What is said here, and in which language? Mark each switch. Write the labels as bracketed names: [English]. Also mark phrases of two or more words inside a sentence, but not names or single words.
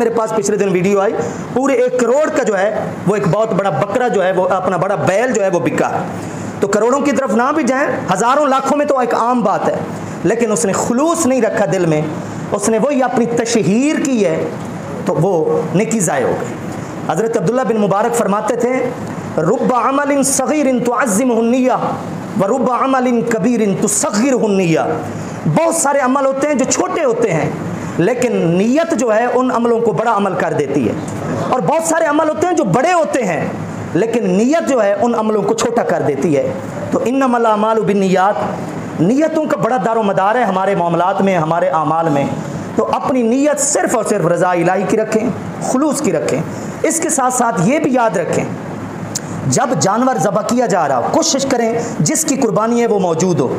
[Urdu] میرے پاس پچھلے دن ویڈیو آئی، پورے 1 کروڑ کا جو ہے وہ ایک بہت بڑا بکرا جو ہے وہ اپنا بڑا بیل جو ہے وہ بکا. تو کروڑوں کی طرف نہ بھی جائیں، ہزاروں لاکھوں میں تو ایک عام بات ہے، لیکن اس نے خلوص نہیں رکھا دل میں، اس نے وہی اپنی تشہیر کی ہے تو وہ نیکی ضائع ہو گئی. حضرت عبداللہ بن مبارک فرماتے تھے [Arabic] رب عمل صغير تعظمه النية ورب عمل كبير تصغره النية. [Urdu] بہت سارے عمل ہوتے ہیں جو چھوٹے ہوتے ہیں، لیکن نیت جو ہے ان عملوں کو بڑا عمل کر دیتی ہے، اور بہت سارے عمل ہوتے ہیں جو بڑے ہوتے ہیں، لیکن نیت جو ہے ان عملوں کو چھوٹا کر دیتی ہے. [Arabic] तो إنما الأعمال بالنيات, [Urdu] نیتوں کا بڑا دار و مدار ہے ہمارے معاملات میں، ہمارے اعمال میں. تو اپنی نیت صرف اور صرف رضا الٰہی کی رکھیں، خلوص کی رکھیں. اس کے ساتھ ساتھ یہ بھی یاد رکھیں، جب جانور ذبح کیا جا رہا ہو، کوشش کریں جس کی قربانی ہے وہ موجود ہو.